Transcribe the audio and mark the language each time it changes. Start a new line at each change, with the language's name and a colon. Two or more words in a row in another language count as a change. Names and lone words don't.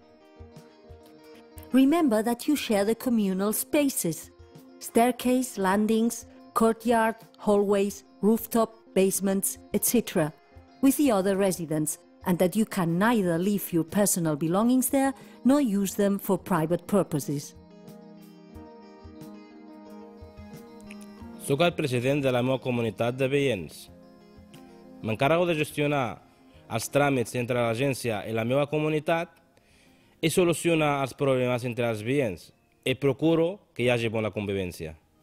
English: Remember that you share the communal spaces, staircase, landings, courtyard, hallways, rooftop, basements, etc., with the other residents, and that you can neither leave your personal belongings there nor use them for private purposes.
Catalan: Soc el president de la meva comunitat de veïns. M'encarrego de gestionar els tràmits entre l'agència i la meva comunitat i solucionar els problemes entre els veïns i procuro que hi hagi bona convivència.